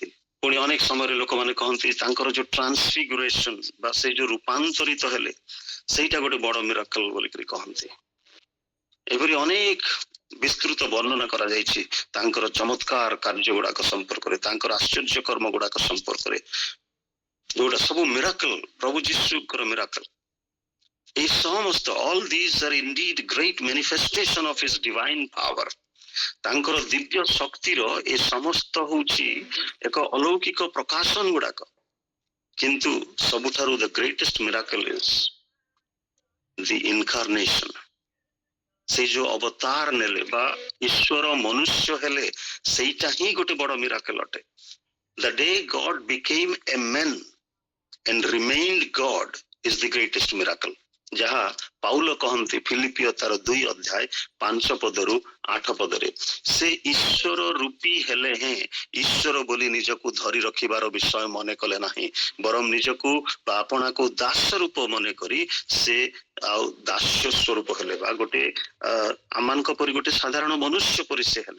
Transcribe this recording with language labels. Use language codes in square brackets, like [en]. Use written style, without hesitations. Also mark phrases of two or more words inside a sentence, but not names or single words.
[or] ପୁଣି ଅନେକ ସମୟରେ ଲୋକମାନେ କହନ୍ତି ତାଙ୍କର ଯୋଉ ଟ୍ରାନ୍ସଫିଗୁରେସନ ବା ସେଇ ଯୋଉ ରୂପାନ୍ତରିତ ହେଲେ, ସେଇଟା ଗୋଟେ ବଡ ମିରାକଲ ବୋଲିକିରି କହନ୍ତି। ଏପରି ଅନେକ ବିସ୍ତୃତ ବର୍ଣ୍ଣନା କରାଯାଇଛି ତାଙ୍କର ଚମତ୍କାର କାର୍ଯ୍ୟ ଗୁଡାକ ସମ୍ପର୍କରେ, ତାଙ୍କର ଆଶ୍ଚର୍ଯ୍ୟ କର୍ମ ଗୁଡାକ ସମ୍ପର୍କରେ, ଯୋଉଟା ସବୁ ମିରାକଲ, ପ୍ରଭୁ ଯୀଶୁଙ୍କର ମିରାକଲ। ଏଇ ସମସ୍ତ [en] all these are indeed great manifestation of his divine power। [or] ତାଙ୍କର ଦିବ୍ୟ ଶକ୍ତିର ଏ ସମସ୍ତ ହଉଛି ଏକ ଅଲୌକିକ ପ୍ରକାଶନ ଗୁଡାକ। କିନ୍ତୁ ସବୁଠାରୁ [en] the greatest miracle is the incarnation। [or] ସେ ଯୋଉ ଅବତାର ନେଲେ ବା ଈଶ୍ୱର ମନୁଷ୍ୟ ହେଲେ, ସେଇଟା ହିଁ ଗୋଟେ ବଡ ମିରାକଲ ଅଟେ। [en] The day God became a man and remained God is the greatest miracle। [or] ଯାହା ପାଉଲ କହନ୍ତି ଫିଲିପିଓ ତାର 2 ଅଧ୍ୟାୟ 5 ପଦରୁ 8 ପଦରେ, ସେ ଈଶ୍ୱର ରୂପୀ ହେଲେ ହେଁ ଈଶ୍ୱର ବୋଲି ନିଜକୁ ଧରି ରଖିବାର ବିଷୟ ମନେ କଲେ ନାହିଁ, ବରଂ ନିଜକୁ ବା ଆପଣାକୁ ଦାସ ରୂପ ମନେ କରି ସେ ଆଉ ଦାସ୍ୟ ସ୍ୱରୂପ ହେଲେ ବା ଗୋଟେ ଆମମାନଙ୍କ ପରି ଗୋଟେ ସାଧାରଣ ମନୁଷ୍ୟ ପରି ସେ ହେଲେ।